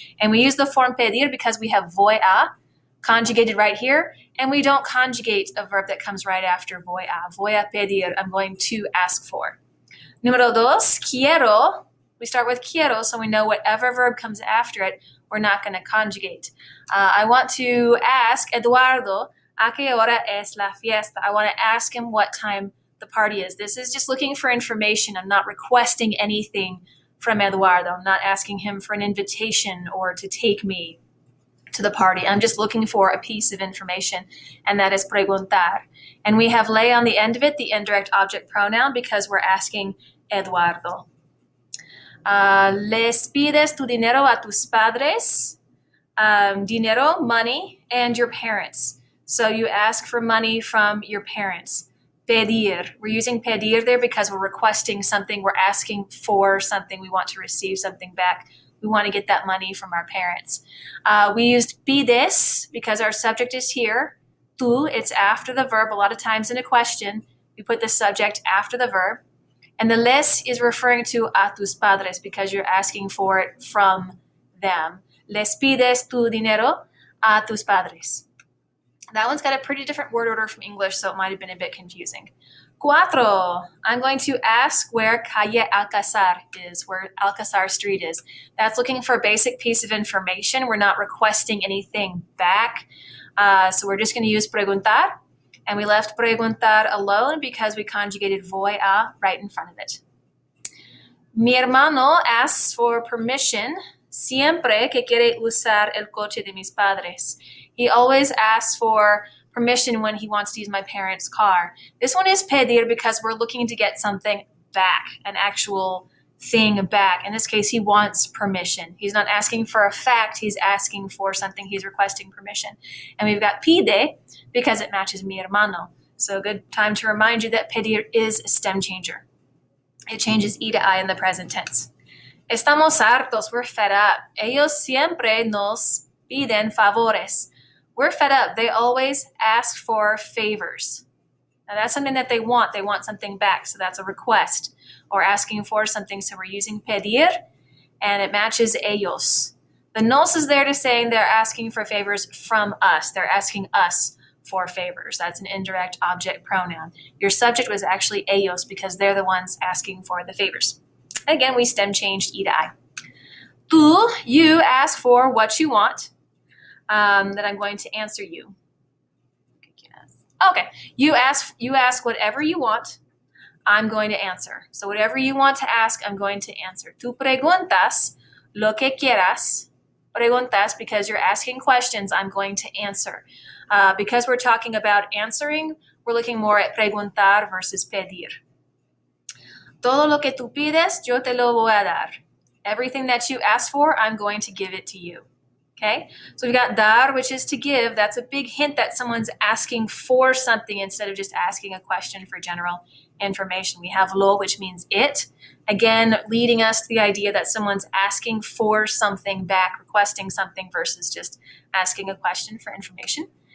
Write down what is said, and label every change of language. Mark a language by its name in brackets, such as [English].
[English] And we use the form pedir because we have voy a conjugated right here, and we don't conjugate a verb that comes right after voy a. [Spanish] Voy a pedir, [English] I'm going to ask for. [Spanish] Número 2, quiero. [English] We start with quiero, so we know whatever verb comes after it, we're not going to conjugate. I want to ask Eduardo, [Spanish] ¿a qué hora es la fiesta? [English] I want to ask him what time the party is. This is just looking for information. I'm not requesting anything from Eduardo. I'm not asking him for an invitation or to take me to the party. I'm just looking for a piece of information, and that is preguntar. And we have le on the end of it, the indirect object pronoun, because we're asking Eduardo. [Spanish] Les pides tu dinero a tus padres. [English] Dinero, money, and your parents. So you ask for money from your parents. Pedir. We're using pedir there because we're requesting something. We're asking for something. We want to receive something back. We want to get that money from our parents. We used pides because our subject is here. Tu, it's after the verb. A lot of times in a question, we put the subject after the verb. And the les is referring to a tus padres because you're asking for it from them. [Spanish] Les pides tu dinero a tus padres. [English] That one's got a pretty different word order from English, so it might have been a bit confusing. Cuatro, I'm going to ask where Calle Alcazar is, where Alcazar Street is. That's looking for a basic piece of information. We're not requesting anything back. So we're just going to use preguntar. And we left preguntar alone because we conjugated voy a right in front of it. [Spanish] Mi hermano [English] asks for permission [Spanish] siempre que quiere usar el coche de mis padres. [English] He always asks for permission when he wants to use my parents' car. This one is pedir because we're looking to get something back, an actual thing back. In this case, he wants permission. He's not asking for a fact. He's asking for something. He's requesting permission. And we've got pide because it matches mi hermano. So a good time to remind you that pedir is a stem changer. It changes E to I in the present tense. [Spanish] Estamos hartos. [English] We're fed up. [Spanish] Ellos siempre nos piden favores. [English] We're fed up. They always ask for favors. Now that's something that they want. They want something back. So that's a request or asking for something. So we're using pedir and it matches ellos. The nos is there to saying they're asking for favors from us. They're asking us for favors. That's an indirect object pronoun. Your subject was actually ellos because they're the ones asking for the favors. Again, we stem changed E to I. Tu, you ask for what you want. That I'm going to answer you. Okay, you ask whatever you want, I'm going to answer. So whatever you want to ask, I'm going to answer. [Spanish] Tu preguntas lo que quieras. [English] Preguntas because you're asking questions, I'm going to answer. Because we're talking about answering, we're looking more at preguntar versus pedir. [Spanish] Todo lo que tú pides, yo te lo voy a dar. [English] Everything that you ask for, I'm going to give it to you. Okay, so we've got dar, which is to give. That's a big hint that someone's asking for something instead of just asking a question for general information. We have lo, which means it. Again, leading us to the idea that someone's asking for something back, requesting something versus just asking a question for information.